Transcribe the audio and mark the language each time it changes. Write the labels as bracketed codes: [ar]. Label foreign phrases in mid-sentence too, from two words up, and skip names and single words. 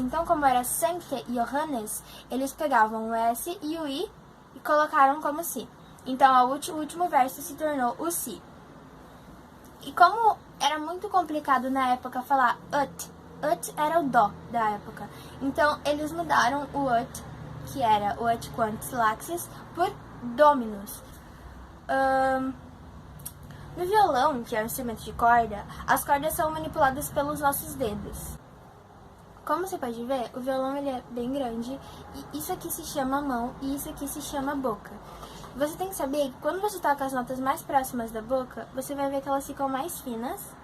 [pt] Então, como era Sancte e Johannes, eles pegavam o S e o I e colocaram como Si. Então, o último verso se tornou o Si. E como era muito complicado na época falar ut era o Dó da época. Então, eles mudaram o ut, que era o [la] ut quantus laxis, [pt] por Dominus. No violão, que é um instrumento de corda, as cordas são manipuladas pelos nossos dedos. Como você pode ver, o violão ele é bem grande e isso aqui se chama mão e isso aqui se chama boca. Você tem que saber que quando você toca as notas mais próximas da boca, você vai ver que elas ficam mais finas.